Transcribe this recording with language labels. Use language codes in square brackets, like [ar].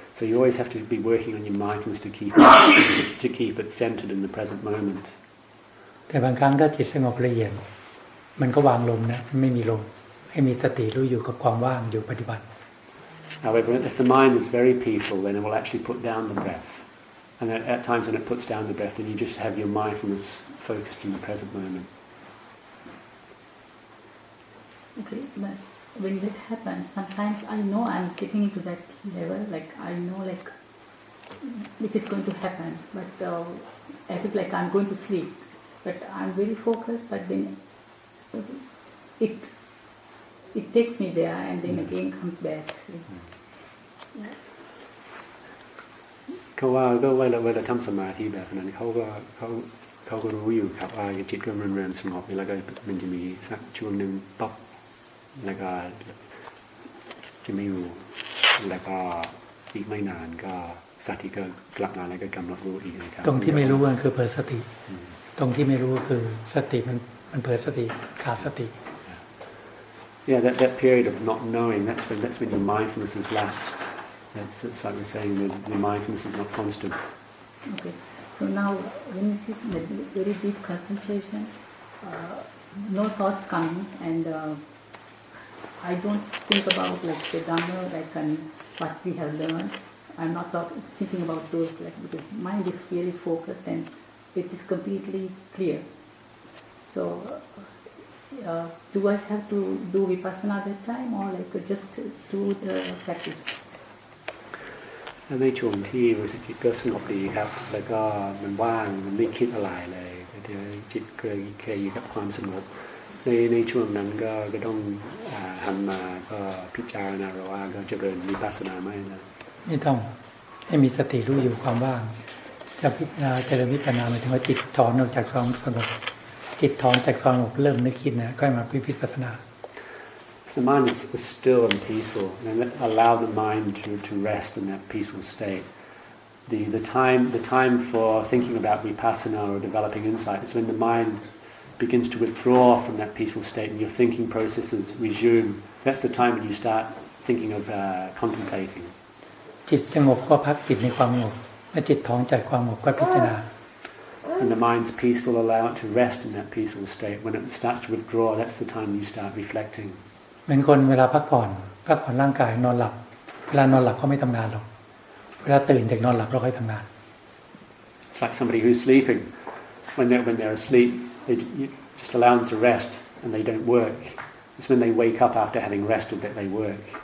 [en] So you always have to be working on your mindfulness to keep it centered in the present moment. [th] แต่บางครั้งถ้าจิตสงบละเอียดมันก็วางลมนะไม่มีลมให้มีสติรู้อยู่กับความว่างอยู่ปัจจุบัน [en] However, if the mind is very peaceful, then it will actually put down the breath. And at times when it puts down the breath, then you just have your mindfulness focused in the present moment. Okay, but when that happens, sometimes I know I'm getting into that level, like I know like it is going to happen, but as if like I'm going to sleep, but I'm very focused, but then it takes me there and then again comes back. [th] เขาว่าก็เวลาทำสมาธิแบบนั้นเขาก็รู้อยู่ครับว่าจิตก็เริ่มสงบแล้วก็มันจะมีสักช่วงหนึ่งป๊อปแล้วก็จะไม่รู้แล้วก็อีกไม่นานก็สติก็กลับมาแล้วก็กำหนดรู้อีกนะครับ ตรงที่ไม่รู้มันคือเผลอสติตรงที่ไม่รู้คือสติมันเผลอสติขาดสติ [en] Yeah, that period of not knowing, that's when your mindfulness is lapsed. That's like we're saying, the mindfulness is not constant. Okay, so now when it is very deep concentration, no thoughts coming, and I don't think about like the Dhamma, like what we have learned. I'm not thinking about those, like because mind is really focused and it is completely clear. So. Do I have to do vipassana that time or like just do the practice? [th] ในช่วงที่รู้สึกจิตก็สงบดีครับแล้วก็มันว่างมันไม่คิดอะไรเลยจิตเคยอยู่กับความสงบในช่วงนั้นก็ต้องหันมาก็พิจารณาว่าก็เจริญวิปัสสนาไม่ ต้องให้มีสติรู้อยู่ความว่างจะพิจารณาเจริญวิปัสสนาหมายถึงว่าจิตถอนออกจากความสงบจิตถอนจากความสงบเริ่มนึกคิดนะก็มาพิจารณา [en] The mind is still and peaceful, and allow the mind to rest in that peaceful state. The time for thinking about vipassana or developing insight is when the mind begins to withdraw from that peaceful state and your thinking processes resume, that's the time when you start thinking of contemplating. [th] จิตสงบก็พักจิตในความสงบเมื่อจิตถอนจากความสงบก็พิจารณา [en] And the mind's peaceful, allow it to rest in that peaceful state. When it starts to withdraw, that's the time you start reflecting. [th] เหมือนคนเวลาพักผ่อนร่างกายนอนหลับเวลานอนหลับเขาไม่ทำงานหรอกเวลาตื่นจากนอนหลับเราค่อยทำงาน [en] It's like somebody who's sleeping. When they're asleep, you just allow them to rest and they don't work. It's when they wake up after having rested that they work.